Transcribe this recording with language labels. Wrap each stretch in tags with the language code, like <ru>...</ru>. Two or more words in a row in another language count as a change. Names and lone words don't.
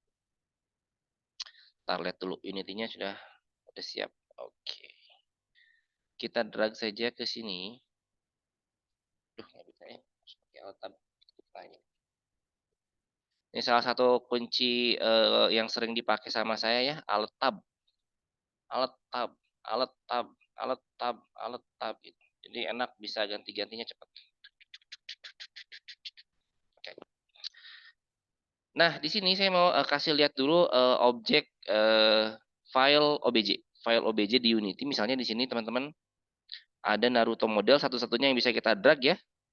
<id>Ntar lihat dulu, Unity-nya sudah siap. Oke. Kita drag saja ke sini. Duh, nggak bisa ya. Harus pakai alt tab. Ini salah satu kunci yang sering dipakai sama saya ya, alt tab, alt tab, alt tab, alt tab, alt tab gitu. Jadi enak bisa ganti-gantinya cepat. Oke. Nah, di sini saya mau kasih lihat dulu objek file OBJ. File OBJ di Unity. Misalnya di sini teman-teman ada Naruto model satu-satunya yang bisa kita drag ya.</id>